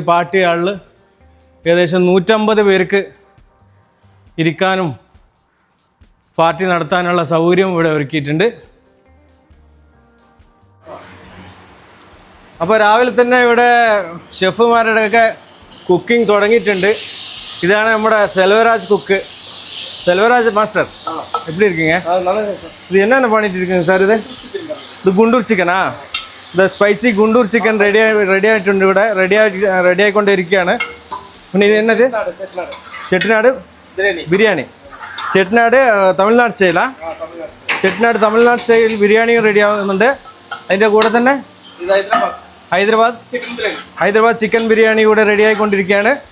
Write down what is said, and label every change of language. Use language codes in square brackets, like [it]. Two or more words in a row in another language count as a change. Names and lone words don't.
[ml] പാർട്ടി ഹാളിൽ ഏകദേശം 150 പേർക്ക് ഇരിക്കാനും പാർട്ടി നടത്താനുള്ള സൗകര്യം ഇവിടെ ഒരുക്കിയിട്ടുണ്ട്. അപ്പോൾ രാവിലെ തന്നെ ഇവിടെ ഷെഫുമാരുടെയൊക്കെ കുക്കിംഗ് തുടങ്ങിയിട്ടുണ്ട്. ഇതാണ് നമ്മുടെ സെൽവരാജ് കുക്ക്. [ta] செல்வராஜ் மாஸ்டர், எப்படி இருக்கீங்க? இது என்னென்ன பண்ணிட்டு இருக்கீங்க சார்? இது குண்டூர் சிக்கனா? இந்த ஸ்பைசி குண்டூர் சிக்கன் ரெடி ஆகிട്ടുണ്ട്. [ml] ഇവിടെ റെഡി ആയിക്കൊണ്ടിരിക്കുകയാണ്. പിന്നെ ഇത് എന്നത്? ചെട്ടിനാട് ബിരിയാണി. ചെട്ടിനാട് തമിഴ്നാട് സ്റ്റൈലാ? ചെട്ടിനാട് തമിഴ്നാട് സ്റ്റൈൽ ബിരിയാണിയും റെഡി ആവുന്നുണ്ട്. അതിൻ്റെ കൂടെ തന്നെ ഹൈദരാബാദ് ചിക്കൻ ബിരിയാണി കൂടെ റെഡി ആയിക്കൊണ്ടിരിക്കുകയാണ്.